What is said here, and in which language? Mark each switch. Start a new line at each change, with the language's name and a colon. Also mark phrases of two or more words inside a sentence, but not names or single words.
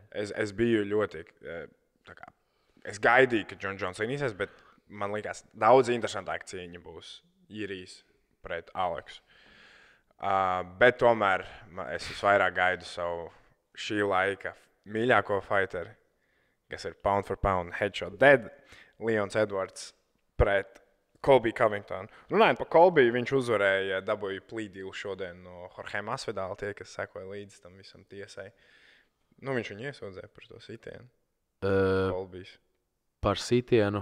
Latvian: Es biju ļoti, es gaidīju, ka John Jones cīnīsies, bet man liekas, daudz interesantāka cīņa būs Īrijas pret Aleksu. Bet tomēr es visvairāk gaidu savu šī laika mīļāko fighteri, kas ir
English: pound for pound headshot dead,
Latvian: Leons Edwards pret Colby Covington. Runājot par Colby, viņš uzvarēja, dabūja
English: plea deal
Latvian: šodien no Jorge Masvidala, tie, kas sekoja līdz tam visam tiesai. Viņš viņu iesūdzēja par to sitienu. Colbys. Par sitienu.